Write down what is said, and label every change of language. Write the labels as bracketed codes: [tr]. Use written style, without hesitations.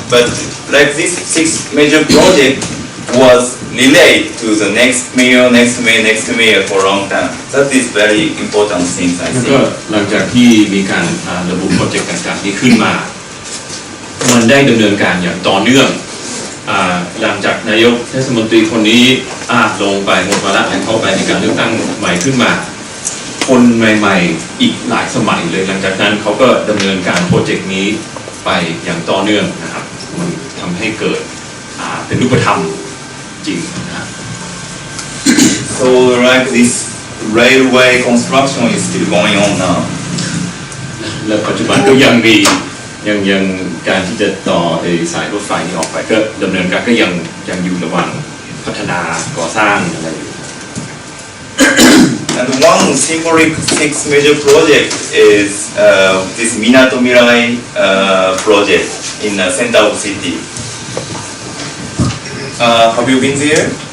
[en] But like this 6 major project was relayed to the next mayor for a long time. That is very important thing, I think. [th] ก็หลังจากที่มีการระบุโปรเจกต์ต่างๆนี้ขึ้นมามันได้ดำเนินการอย่างต่อเนื่องหลังจากนายกเทศมนตรีคนนี้ลงไปหมดวาระแห่งเข้าไปในการเลือกตั้งใหม่ขึ้นมาคนใหม่ๆอีกหลายสมัยเลยหลังจากนั้นเขาก็ดำเนินการโปรเจกต์นี้ไปอย่างต่อเนื่องนะครับมันทำให้เกิดเป็นรูปธรรมจริงนะ [en] So like this railway construction is still going on now. [th] และปัจจุบันก็ยังมียังการที่จะต่อสายรถไฟนี้ออกไปก็ดำเนินการก็ยังอยู่ระหว่างพัฒนาก่อสร้างอะไรอยู่ [en] And one symbolic 6 major project is this Minato Mirai project in the center of city. Have you been there?